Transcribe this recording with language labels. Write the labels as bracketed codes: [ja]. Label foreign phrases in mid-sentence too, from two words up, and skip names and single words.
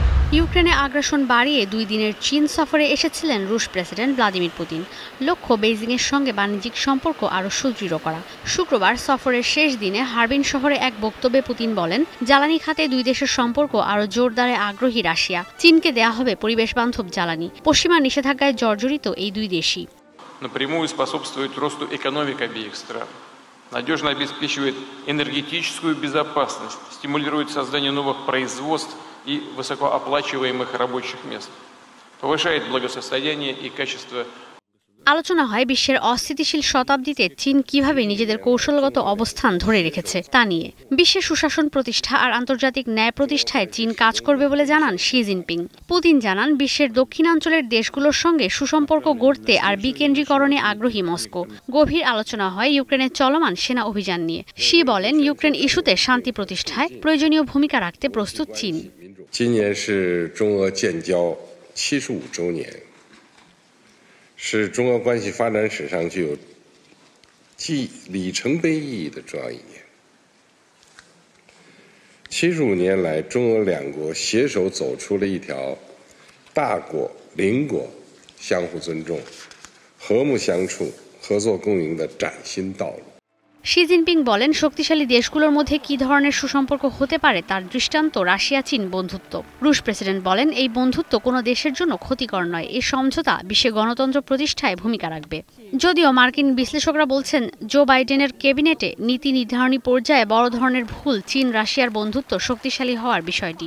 [bn] ইউক্রেনে আগ্রাসন বাড়িয়ে 2 দিনের চীন সফরে এসেছিলেন রুশ প্রেসিডেন্ট ভ্লাদিমির পুতিন। লক্ষ্য বেইজিংয়ের সঙ্গে বাণিজ্যিক সম্পর্ক আরও সুদৃঢ় করা। শুক্রবার সফরের শেষ দিনে হারবিন শহরে এক বক্তব্যে পুতিন বলেন, জ্বালানি খাতে 2 দেশের সম্পর্ক আরও জোরদারে আগ্রহী রাশিয়া। চীনকে দেয়া হবে পরিবেশবান্ধব জ্বালানি। পশ্চিমা নিষেধাজ্ঞায় জর্জরিত এই 2 দেশই। [ru] Напрямую способствует росту экономик обеих стран, надежно обеспечивает энергетическую безопасность, стимулирует создание новых производств и высокооплачиваемых рабочих мест, повышает благосостояние и качество. [bn] আলোচনা হয় বিশ্বের অস্থিতিশীল শতাব্দীতে চীন কিভাবে নিজেদের কৌশলগত অবস্থান ধরে রেখেছে তা নিয়ে। বিশ্বের সুশাসন প্রতিষ্ঠা আর আন্তর্জাতিক ন্যায় প্রতিষ্ঠায় চীন কাজ করবে বলে জানান শি জিনপিং। পুতিন জানান, বিশ্বের দক্ষিণাঞ্চলের দেশগুলোর সঙ্গে সুসম্পর্ক গড়তে আর বিকেন্দ্রীকরণে আগ্রহী মস্কো। গভীর আলোচনা হয় ইউক্রেনের চলমান সেনা অভিযান নিয়ে। শি বলেন, ইউক্রেন ইস্যুতে শান্তি প্রতিষ্ঠায় প্রয়োজনীয় ভূমিকা রাখতে প্রস্তুত চীন। [zh] 今年是中俄建交75周年，是中俄关系发展史上具有既里程碑意义的重要一年。75年来，中俄两国携手走出了一条大国邻国相互尊重、和睦相处、合作共赢的崭新道路。 [bn] শি জিনপিং বলেন, শক্তিশালী দেশগুলোর মধ্যে কী ধরনের সুসম্পর্ক হতে পারে তার দৃষ্টান্ত রাশিয়া চীন বন্ধুত্ব। রুশ প্রেসিডেন্ট বলেন, এই বন্ধুত্ব কোনো দেশের জন্য ক্ষতিকর নয়। এই সমঝোতা বিশ্বে গণতন্ত্র প্রতিষ্ঠায় ভূমিকা রাখবে। যদিও মার্কিন বিশ্লেষকরা বলছেন, জো বাইডেনের ক্যাবিনেটে নীতি নির্ধারণী পর্যায়ে বড় ধরনের ভুল চীন রাশিয়ার বন্ধুত্ব শক্তিশালী হওয়ার বিষয়টি।